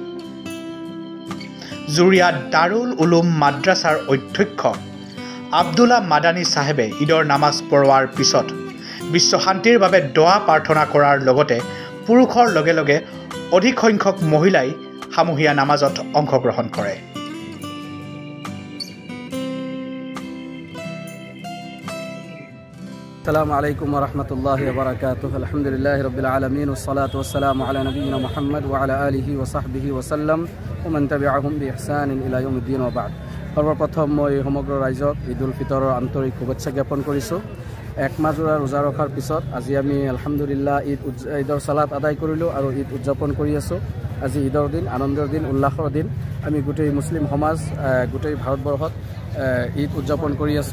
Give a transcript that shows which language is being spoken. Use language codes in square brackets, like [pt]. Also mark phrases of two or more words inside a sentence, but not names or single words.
[as] জুৰিয়া দাৰুল উলুম মাদ্ৰাছাৰ অধ্যক্ষ আব্দুল্লা মাদানী চাহেবে ঈদৰ নামাজ পঢ়োৱাৰ পিছত বিশ্ব শান্তিৰ বাবে দোৱা প্ৰাৰ্থনা কৰাৰ লগতে পুৰুষৰ লগে লগে অধিক সংখ্যক মহিলাই সামূহিয়া নামাজত অংশগ্ৰহণ কৰে। [ar] السلام عليكم ورحمة الله وبركاته. الحمد لله رب العالمين والصلاة والسلام على نبينا محمد وعلى آله وصحبه وسلم ومن تبعهم بإحسان إلى يوم الدين وبعد. [as] সৰ্বপ্ৰথম মই সমগ্ৰ ৰাইজক ঈদ উল ফিতৰৰ আন্তৰিক শুভেচ্ছা জ্ঞাপন কৰিছোঁ। এক মাহজোৰা ৰোজা ৰখাৰ পিছত আজি আমি আলহামদুলিল্লাহ ঈদৰ সালাত আদায় কৰিলোঁ আৰু ঈদ উদযাপন কৰি আছোঁ। আজি ঈদৰ দিন, আনন্দৰ দিন, উল্লাসৰ দিন। আমি গোটেই মুছলিম সমাজ গোটেই ভাৰতবৰ্ষত ঈদ উদযাপন কৰি আছোঁ।